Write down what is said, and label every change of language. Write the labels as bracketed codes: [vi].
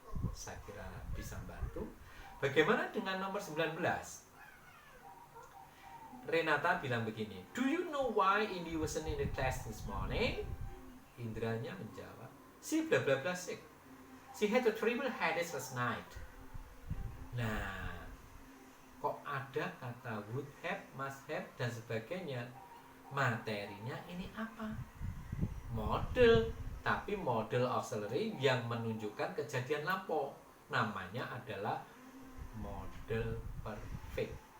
[id] Saya kira bisa membantu. Bagaimana dengan nomor 19? Renata bilang begini, [en] do you know why Indi wasn't in the class this morning? [id] Indranya menjawab, [en] she bla bla bla sick. She had a terrible headache last night. [id] Nah, kok ada kata would have, must have, dan sebagainya. Materinya ini apa? Model, tapi model auxiliary yang menunjukkan kejadian lampau. Namanya adalah model perfect.